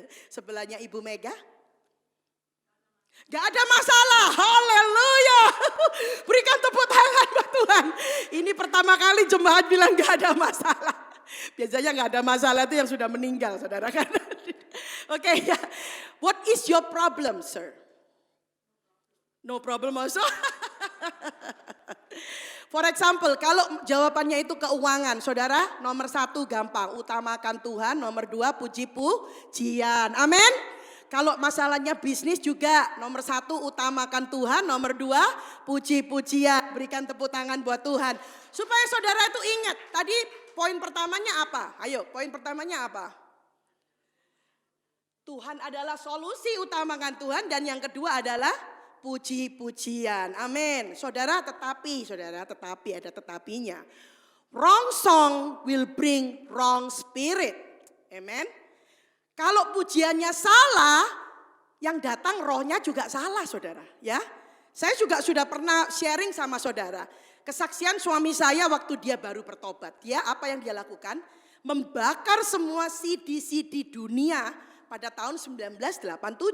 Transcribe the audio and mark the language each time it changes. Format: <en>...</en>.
<id>Sebelahnya Ibu Mega. Gak ada masalah, haleluya. Berikan tepuk tangan buat Tuhan. Ini pertama kali jemaat bilang gak ada masalah. Biasanya gak ada masalah itu yang sudah meninggal saudara kan. Oke ya.</id> <en>What is your problem sir? No problem also. For example,</en> <id>kalau jawabannya itu keuangan, saudara, nomor 1 gampang, utamakan Tuhan, nomor 2 puji-pujian, amin. Kalau masalahnya bisnis juga, nomor 1 utamakan Tuhan, nomor 2 puji-pujian, berikan tepuk tangan buat Tuhan. Supaya saudara itu ingat, tadi poin pertamanya apa? Ayo, poin pertamanya apa? Tuhan adalah solusi, utamakan Tuhan. Dan yang kedua adalah puji-pujian. Amin. Saudara, tetapi ada tetapinya.</id> <en>Wrong song will bring wrong spirit. Amen.</en> <id>Kalau pujiannya salah, yang datang rohnya juga salah, saudara. Ya, saya juga sudah pernah sharing sama saudara. Kesaksian suami saya waktu dia baru bertobat. Dia apa yang dia lakukan? Membakar semua CD-CD dunia pada tahun 1987.</id>